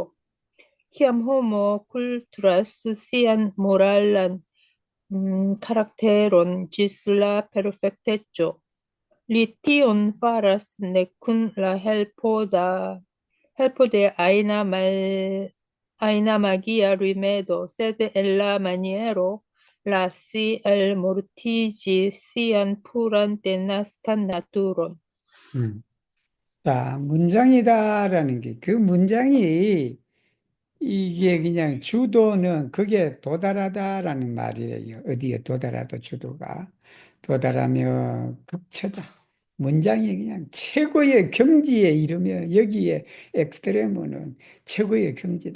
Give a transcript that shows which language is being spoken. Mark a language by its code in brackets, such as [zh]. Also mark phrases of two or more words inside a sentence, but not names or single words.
[eo] Kiam homo kulturas sian moralan karakteron ĝis la perfekteco, li tion faras ne kun la helpo de ajna magia rimedo, sed en la maniero lasi elmortiĝi sian puran denaskan naturon. [ko] 자, 문장이다라는 게, 그 문장이 이게 그냥 주도는 그게 도달하다라는 말이에요. 어디에 도달하다 주도가. 도달하며 극처다. 문장이 그냥 최고의 경지에 이르며 여기에 엑스트레모는 최고의 경지다.